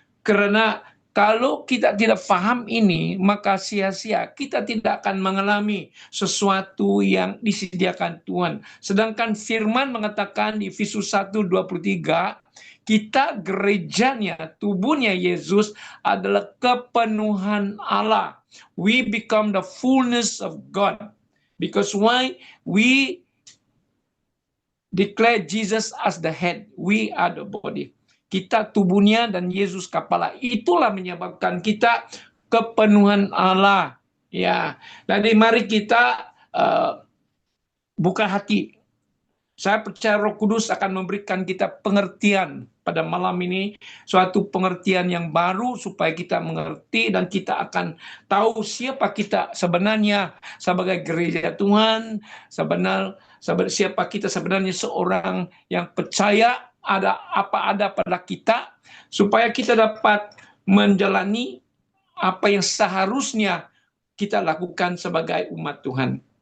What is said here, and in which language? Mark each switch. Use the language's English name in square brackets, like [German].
[Indonesian] Karena kalau kita tidak paham ini, maka sia-sia kita tidak akan mengalami sesuatu yang disediakan Tuhan. Sedangkan firman mengatakan di Efesus 1:23, kita gerejanya, tubuhnya Yesus adalah kepenuhan Allah. [English] We become the fullness of God. Because why? We declare Jesus as the head. We are the body. [Indonesian] Kita tubuhnya dan Yesus kepala. Itulah menyebabkan kita kepenuhan Allah. Ya, jadi mari kita buka hati. Saya percaya Roh Kudus akan memberikan kita pengertian pada malam ini, suatu pengertian yang baru supaya kita mengerti dan kita akan tahu siapa kita sebenarnya sebagai gereja Tuhan, siapa kita sebenarnya seorang yang percaya ada pada kita, supaya kita dapat menjalani apa yang seharusnya kita lakukan sebagai umat Tuhan.